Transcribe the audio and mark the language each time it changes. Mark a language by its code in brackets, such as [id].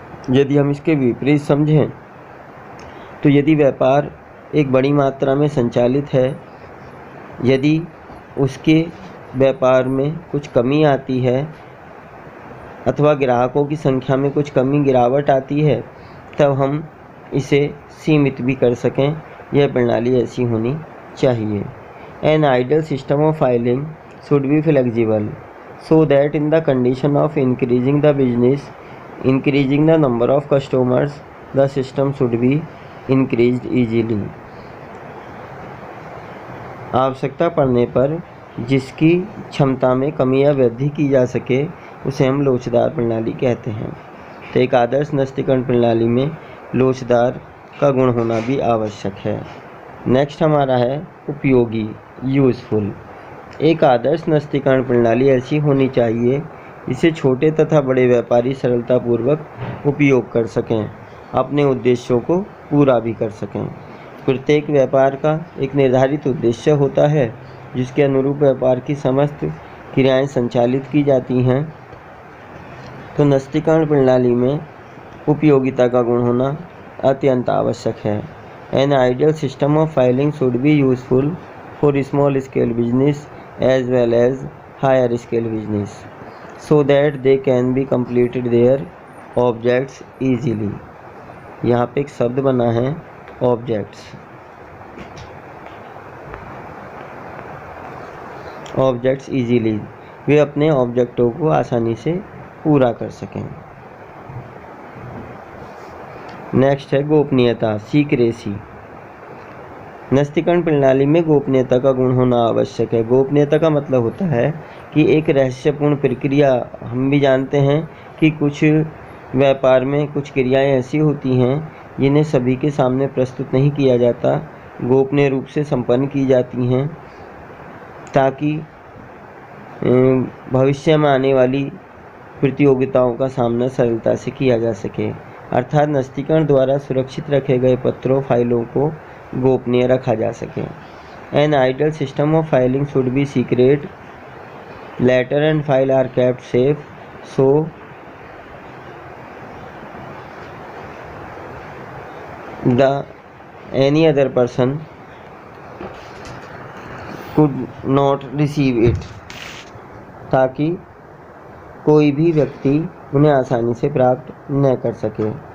[hi] यदि हम इसके विपरीत समझें तो यदि व्यापार एक बड़ी मात्रा में संचालित है, यदि उसके व्यापार में कुछ कमी आती है अथवा ग्राहकों की संख्या में कुछ गिरावट आती है, तब हम इसे सीमित भी कर सकें। यह प्रणाली ऐसी होनी चाहिए। [en] An ideal system of filing should be flexible so that in the condition of increasing the business, increasing the number of customers, the system should be increased easily. [hi] आवश्यकता पड़ने पर जिसकी क्षमता में कमी या वृद्धि की जा सके, उसे हम लोचदार प्रणाली कहते हैं। तो एक आदर्श नस्तीकरण प्रणाली में लोचदार का गुण होना भी आवश्यक है। नेक्स्ट हमारा है उपयोगी, यूज़फुल। एक आदर्श नस्तीकरण प्रणाली ऐसी होनी चाहिए जिसे छोटे तथा बड़े व्यापारी सरलतापूर्वक उपयोग कर सकें, अपने उद्देश्यों को पूरा भी कर सकें। प्रत्येक व्यापार का एक निर्धारित उद्देश्य होता है, जिसके अनुरूप व्यापार की समस्त क्रियाएं संचालित की जाती हैं। तो नस्तीकरण प्रणाली में उपयोगिता का गुण होना अत्यंत आवश्यक है। [en] An ideal system of filing should be useful for small scale business as well as higher scale business so that they can be completed their objects easily. [hi] यहाँ पे एक शब्द बना है objects। objects easily, वे अपने ऑब्जेक्टों को आसानी से पूरा कर सकें। नेक्स्ट है गोपनीयता, सीक्रेसी। नस्तीकरण प्रणाली में गोपनीयता का गुण होना आवश्यक है। गोपनीयता का मतलब होता है कि एक रहस्यपूर्ण प्रक्रिया, हम भी जानते हैं कि कुछ व्यापार में कुछ क्रियाएं ऐसी होती हैं जिन्हें सभी के सामने प्रस्तुत नहीं किया जाता, गोपनीय रूप से संपन्न की जाती हैं, ताकि भविष्य में आने वाली प्रतियोगिताओं का सामना सरलता से किया जा सके। अर्थात नस्तीकरण द्वारा सुरक्षित रखे गए पत्रों, फाइलों को गोपनीय रखा जा सके। [en] An ideal system of filing should be secret. Letter and file are kept safe so any other person could not receive it, [hi] ताकि कोई भी व्यक्ति उन्हें आसानी से प्राप्त न कर सके।